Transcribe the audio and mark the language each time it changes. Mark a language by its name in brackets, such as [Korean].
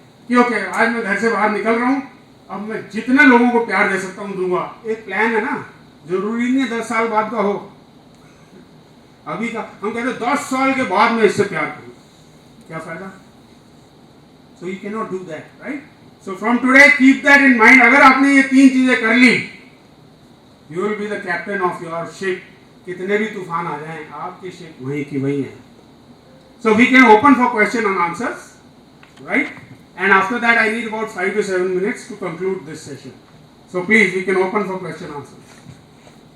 [Hindi] कि okay, आज मैं घर से बाहर निकल रहा हूँ, अब मैं जितने लोगों को प्यार दे सकता हूँ दूंगा. एक प्लान है ना, जरूरी नहीं है 10 साल बाद का हो. अभी का हम कहते हैं 10 साल के बाद मैं इससे प्यार करूँ, क्या फायदा? [English] So you cannot do that, right? So from today keep that in mind. [Hindi] अगर आपने ये 3 चीजें कर ली, [English] you will be the captain of your ship. [Hindi] कितने भी तूफान आ जाएं, आपकी शिप वही की वही है. [English] So we can open for question and answers, right? And after that I need about 5 to 7 minutes to conclude this session. So please, we can open for question and answers.